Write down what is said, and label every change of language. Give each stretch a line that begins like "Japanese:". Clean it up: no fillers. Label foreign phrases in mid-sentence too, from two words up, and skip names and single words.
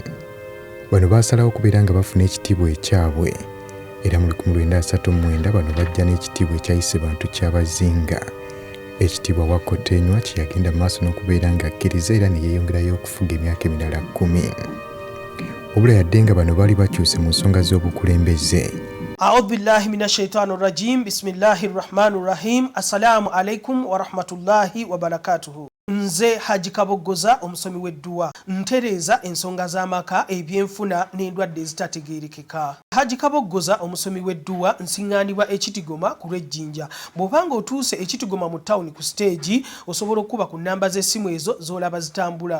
Ganda: Bano baasalawo okubeera nga bafuna ekitiibwa ekyabwe era mu 1939 bano bajja n'ekitiibwa ekyayise bantu Kyabazinga. Ekitiibwa Wakkotenywa kye yagenda mu maaso n'okubeera ng'akkiriza era ne yeeyongerayo okufuga emyaka emirala 10. Wabula yadde nga bano baali bakyuse mu nsonga z'obukulembeze.
Arabic: أعوذ بالله من الشيطان الرجيم. بسم الله الرحمن الرحيم. السلام عليكم ورحمة الله وبركاته.
Ganda: Nze Haji Kaboggoza omusomi w'edduwa ntereeza ensonga z'amaka ebyenfuna n'endwadde ezitategeerekeka. Haji Kaboggoza omusomi w'edduwa nsiŋŋaanibwa Ekitigoma ku lw'Ejjinja. Bw'obanga otuuse Ekitigoma mu ttawuni ku siteegi osobola okuba ku nnamba z'essimu ezo z'olaba zitambula.